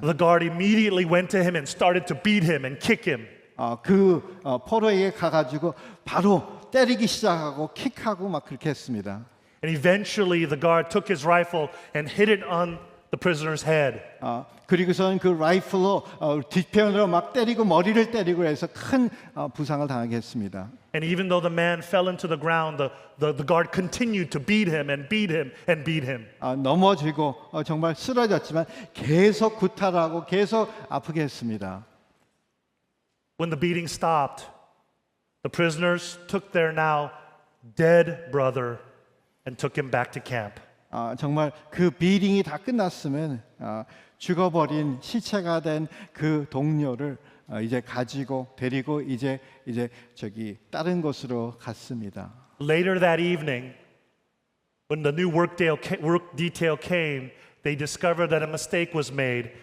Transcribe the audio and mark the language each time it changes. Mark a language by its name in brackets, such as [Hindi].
[English] The guard immediately went to him and started to beat him and kick him. [Korean] 그 포로에게 가가지고 바로 때리기 시작하고 킥하고 막 그렇게 했습니다. [English] And eventually the guard took his rifle and hit it on the prisoner's head. [Korean] 그리고선 그 라이플로 뒷편으로 막 때리고 머리를 때리고 해서 큰 부상을 당하게 했습니다. [English] And even though the man fell into the ground, the guard continued to beat him and beat him and beat him. [Korean] 넘어지고 정말 쓰러졌지만 계속 구타하고 계속 아프게 했습니다. [English] When the beating stopped, the prisoners took their now dead brother and took him back to camp. [Korean] 정말 그 비딩이 다 끝났으면 죽어버린 시체가 된 그 동료를 이제 가지고 데리고 이제 저기 다른 곳으로 갔습니다. [English] Later that evening, when the new work detail came, they discovered that a mistake was made.